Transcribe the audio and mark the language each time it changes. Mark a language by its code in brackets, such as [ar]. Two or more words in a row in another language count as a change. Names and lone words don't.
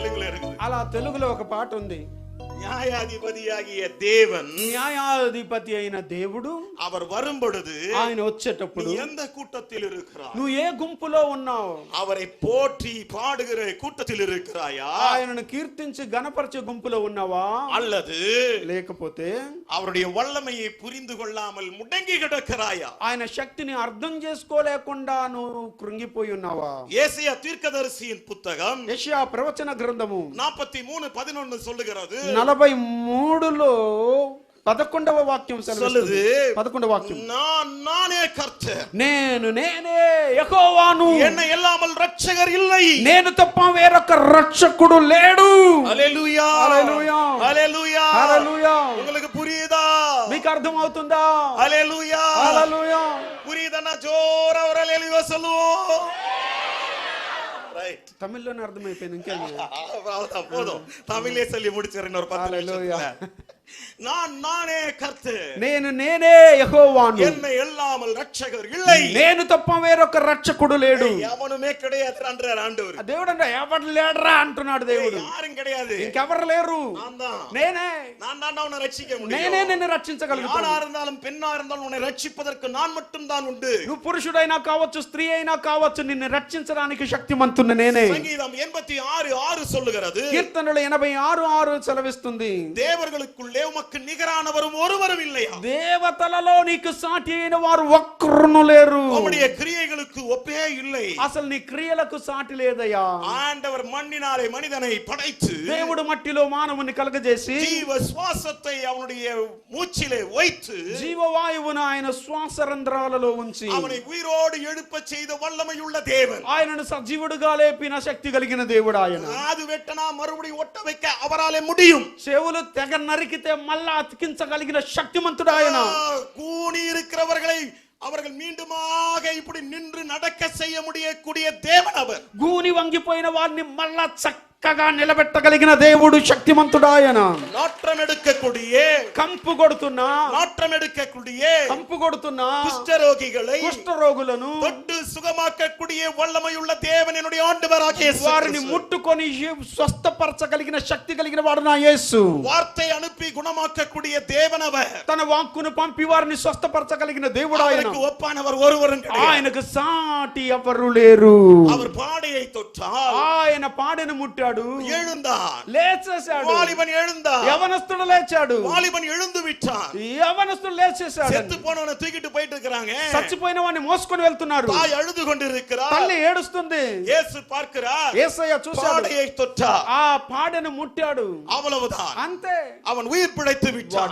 [te] అలా తెలుగులో ఒక పాట ఉంది, న్యాయాధిపతియాగియ దేవన్, న్యాయాధిపతి అయిన దేవుడు [ta] அவர் வரும்பொழுது [te] ఆయన వచ్చేటప్పుడు [ta] எந்த கூட்டத்தில் இருக்கிறாய்? [te] నువ్వు ఏ గుంపులో ఉన్నావు? [ta] அவரை போற்றி பாடுகிற கூட்டத்தில் இருக்கிறாயா? [te] ఆయనను కీర్తించి గణపరిచే గుంపులో ఉన్నావా? [ta] அல்லது [te] లేకపోతే [ta] அவருடைய வல்லமையை புரிந்து கொள்ளாமல் முடங்கி கிடக்கிறாயா? [te] ఆయన శక్తిని అర్థం చేసుకోలేకుండా నువ్వు కృంగిపోయి ఉన్నావా? [ta] ஏசாயா தீர்க்கதரிசியின் புத்தகம் [te] యెషయా ప్రవచన గ్రంథము [ta] 43:11 சொல்லுகிறது. [te] 43లో 11వ వాక్యం [ta] சொல்லுது. [te] 11వ వాక్యం, [ta] நானே கர்த்தர், [te] నేనే యెహోవాను, [ta] என்னை இல்லாமல் ரட்சகர் இல்லை, [te] నేను తప్ప వేరొక రక్షకుడు లేడు. హల్లెలూయా, హల్లెలూయా, హల్లెలూయా, హల్లెలూయా. [ta] உங்களுக்கு புரியுதா? [te] మీకు అర్థం అవుతుందా? హల్లెలూయా, హల్లెలూయా. [ta] புரியுதா? ஜோர ஒரு ஹல்லேலூயா சொல்லுவோம். ரைட், [te] తమిళ్లోనే అర్థమైపోయింది. ఇంకేం [ta] அவ்வளவுதான், போதும். தமிழே சொல்லி முடிச்சிரேன் ஒரு 10 நிமிஷத்துல. நானே கர்த்தர், [te] నేనే యెహోవాను, [ta] என்னை இல்லாமல் ரட்சகர் இல்லை, [te] నేను తప్ప వేరొక రక్షకుడు లేడు. [ta] எவனுமே கிடையாது అంటారు ఆండவர். [te] దేవుడు అంటే ఎవరు లేడరా అంటున్నాడు దేవుడు. [ta] யாரும் கிடையாது, [te] ఇంకెవరు లేరు, నేనే. [ta] நான் தான் உன்னை ரட்சிக்க முடியும், [te] నేనే నిన్ను రక్షించగలుగుతాను. [ta] ஆணா இருந்தாலும் பெண்ணா இருந்தாலும் உன்னை ரட்சிப்பதற்கு நான் மட்டும் தான் உண்டு. [te] నువ్వు పురుషుడైనా కావచ్చు, స్త్రీ అయినా కావచ్చు, నిన్ను రక్షించడానికి శక్తిమంతున్న నేనే. [ta] సంగీతం 86:6 சொல்லுகிறது. [te] కీర్తనలు 86:6 సెలవిస్తుంది. [ta] தேவர்களுக்குள்ளே உமக்கு நிகரானவரும் ஒருவரும் இல்லையா? [te] దేవతలలో నీకు సాటి అయిన వారు ఒక్కరును లేరు. [ta] உம்முடைய கிரியைகளுக்கு ஒப்பே இல்லை. [te] అసలు నీ క్రియలకు సాటి లేదయ్యా. [ta] ஆண்டவர் மண்ணினாலே மனிதனை படைத்து, [te] దేవుడు మట్టిలో మానవుని కలగజేసి [ta] ஜீவ சுவாசத்தை அவனுடைய மூச்சிலே வைத்து, [te] జీవవాయువును ఆయన శ్వాస రంధ్రాలలో ఉంచి [ta] அவனை உயிரோடு எழுப்ப செய்த வல்லமையுள்ள தேவன், [te] ఆయనను సజీవుడుగా లేపిన శక్తి కలిగిన దేవుడు ఆయన. [ta] அது வெட்டனா மறுபடியும் ஒட்ட வைக்க அவராலே முடியும். [te] చెవులు తెగ నరికితే మళ్ళా అతికించగలిగిన శక్తిమంతుడు ఆయన. [ta] கூனி இருக்கிறவர்களை அவர்கள் மீண்டுமாக இப்படி நின்று நடக்க செய்ய முடியக்கூடிய தேவன் அவர். [te] గూని వంగిపోయిన వారిని మళ్ళా చక్కగా నిలబెట్టగలిగిన దేవుడు శక్తిమంతుడు ఆయన. [ta] நாற்றம் எடுக்கக்கூடிய, [te] కంపు కొడుతున్నా, [ta] நாற்றம் எடுக்கக்கூடிய, [te] కంపు కొడుతున్నా [ta] குஷ்டரோகிகளை [te] కుష్ఠరోగులను [ta] தொட்டு சுகமாக்கக்கூடிய வல்லமையுள்ள தேவன் என்னுடைய ஆண்டவராகிய இயேசு [te] వారిని ముట్టుకొని స్వస్థపరచగలిగిన శక్తి కలిగిన వాడు నా యేసు. [ta] வார்த்தை அனுப்பி குணமாக்கக்கூடிய தேவன் அவர். [te] తన వాక్కును పంపి వారిని స్వస్థపరచగలిగిన దేవుడు ఆయన. [ta] அவருக்கு ஒப்பானவர் ஒருவரும் கிடையாது. [te] ఆయనకు సాటి ఎవరు లేరు. [ta] அவர் பாடையை தொட்டால் [te] ఆయన పాడెను ముట్టాడు, [ta] எழுந்தான், [te] లేచేశాడు. [ta] வாலிபன் எழுந்தான், [te] యవనస్తుడు లేచాడు, [ta] வாலிபன் எழுந்து விட்டான். [te] యవనస్తుడు లేచేశాడు. [ta] செத்து போனவனை தூக்கிட்டு போயிட்டு இருக்காங்க. [te] చచ్చిపోయిన వాడిని మోసుకొని వెళ్తున్నారు. [ta] தாய் அழுது கொண்டிருக்கிறார். [te] తల్లి ఏడుస్తుంది. [ta] இயேசு பார்க்கிறார், [te] యేసయ్య చూశాడు, [ta] பாடையை தொட்டார், [te] ఆ పాడెను ముట్టాడు, [ta] அவ்வளவுதான். [te] అంతే. [ta] அவன் உயிர் பிழைத்து விட்டான்.